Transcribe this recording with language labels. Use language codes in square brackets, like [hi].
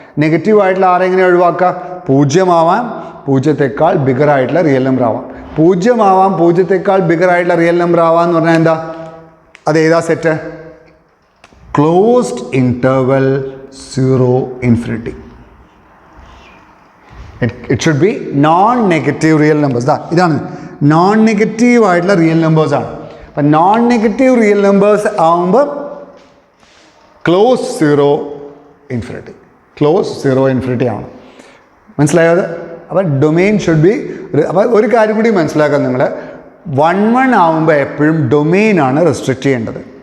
[ml] Negative ആയിട്ടുള്ള 6 എങ്ങനെ ഒഴിവാക്കുക? 0 ആവാം, 0-ത്തേക്കാൾ ബിഗർ ആയിട്ടുള്ള റിയൽ നമ്പർ ആവാം. 0 ആവാം, 0-ത്തേക്കാൾ ബിഗർ ആയിട്ടുള്ള റിയൽ നമ്പർ ആവാന്ന് പറഞ്ഞാൽ എന്താ? അത് ഏതാ set? Closed interval 0-infinity. [en] It should be non-negative real numbers. [ml] ഇതാണ് non-negative ആയിട്ടുള്ള റിയൽ നമ്പേഴ്സ് ആണ്. അപ്പം non-negative റിയൽ നമ്പേഴ്സ് ആവുമ്പോൾ ക്ലോസ് 0-infinity. ക്ലോസ് 0-infinity ആണ്. മനസ്സിലായത്? അപ്പം [en] Domain should be. [ml] അപ്പം ഒരു കാര്യം കൂടി മനസ്സിലാക്കാൻ, നിങ്ങൾ 11 ആവുമ്പോൾ എപ്പോഴും ഡൊമെയിനാണ് റെസ്ട്രിക്റ്റ് ചെയ്യേണ്ടത്.